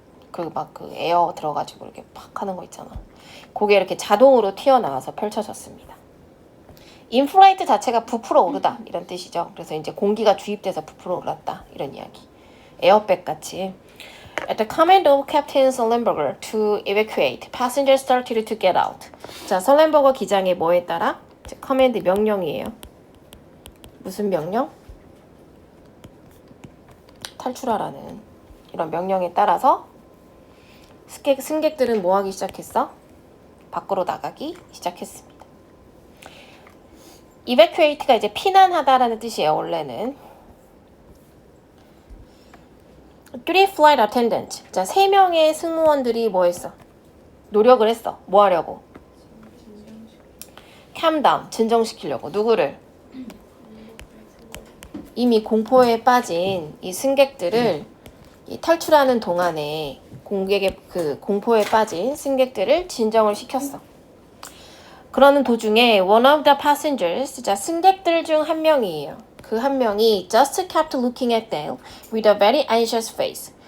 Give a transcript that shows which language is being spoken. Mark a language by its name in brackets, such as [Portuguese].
[Korean] 그 막 그 에어 들어가지고 이렇게 팍 하는 거 있잖아. 그게 이렇게 자동으로 튀어나와서 펼쳐졌습니다. inflate 자체가 부풀어 오르다 이런 뜻이죠. 그래서 이제 공기가 주입돼서 부풀어 올랐다 이런 이야기. 에어백 같이. [English] At the command of Captain Sullenberger to evacuate, passengers started to get out. [Korean] 자, 설렌버거 기장의 뭐에 따라? 커맨드 명령이에요. 무슨 명령? 탈출하라는 이런 명령에 따라서 승객들은 뭐 하기 시작했어? 밖으로 나가기 시작했습니다. evacuate가 이제 피난하다라는 뜻이에요. 원래는. [English] Three flight attendants. [Korean] 자, 3명의 승무원들이 뭐 했어? 노력을 했어. 뭐 하려고? calm down. 진정시키려고. 누구를? 이미 공포에 빠진 이 승객들을 이 탈출하는 동안에 공객의 그 공포에 빠진 승객들을 진정을 시켰어. 그러는 도중에 [English] one of the passengers, [Korean] 자, 승객들 중 한 명이에요. 그 한 명이 [English] just kept looking at them with a very anxious face.